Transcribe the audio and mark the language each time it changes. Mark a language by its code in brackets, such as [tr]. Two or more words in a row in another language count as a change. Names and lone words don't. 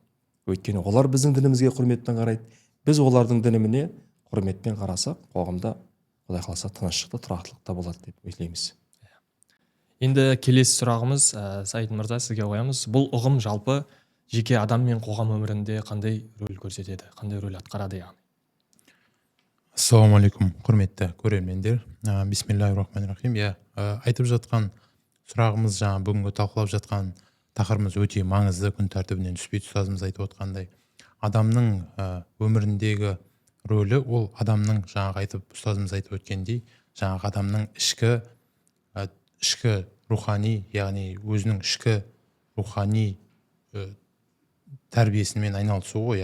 [kk] Өйткені олар біздің дінімізге құрметпен қарайды. Біз олардың дініміне құрметпен қарасақ, қоғамда Құдай қаласа тыныштық та тұрақтылық та болады деп ойлаймыз. Енді келесі сұрағымыз, Саид мырза, сізге қоямыз. Бұл ұғым жалпы жеке адам мен қоғам өмірінде қандай рөл көрсетеді, қандай рөл атқарады яғни? Ассалаумағалейкум, құрметті көрермендер. [ar] بسم الله الرحمن الرحيم. [kk] Айтып жатқан сұрағымыз, бүгінгі талқылап жатқан тақырыбымыз өте маңызды, күн тәртібінен түспей, ұстазымыз айтып отқандай, адамның өміріндегі рөлі ол адамның, жаңағы айтып ұстазымыз айтып өткендей, жаңағы адамның ішкі ішкі рухани, яғни өзінің ішкі рухани тәрбиесімен айналысу ғой.